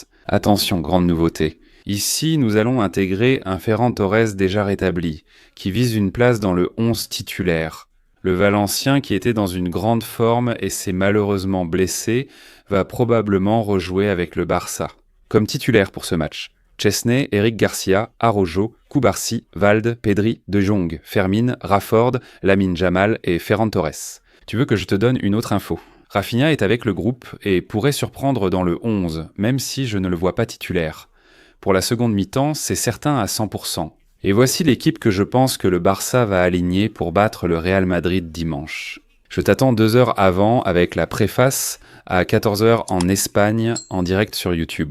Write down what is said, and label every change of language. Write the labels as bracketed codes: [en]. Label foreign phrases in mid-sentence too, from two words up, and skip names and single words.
[fr] Attention, grande nouveauté. Ici, nous allons intégrer un Ferran Torres déjà rétabli, qui vise une place dans le 11 titulaire. Le Valencien, qui était dans une grande forme et s'est malheureusement blessé, va probablement rejouer avec le Barça. Comme titulaire pour ce match. Chesney, Eric Garcia, Araujo, Cubarsí, Valde, Pedri, De Jong, Fermín, Rashford, Lamine Yamal et Ferran Torres. Tu veux que je te donne une autre info? Rafinha est avec le groupe et pourrait surprendre dans le 11, même si je ne le vois pas titulaire. Pour la seconde mi-temps, c'est certain à 100%. Et voici l'équipe que je pense que le Barça va aligner pour battre le Real Madrid dimanche. Je t'attends 2 heures avant avec la préface à 14h en Espagne en direct sur YouTube.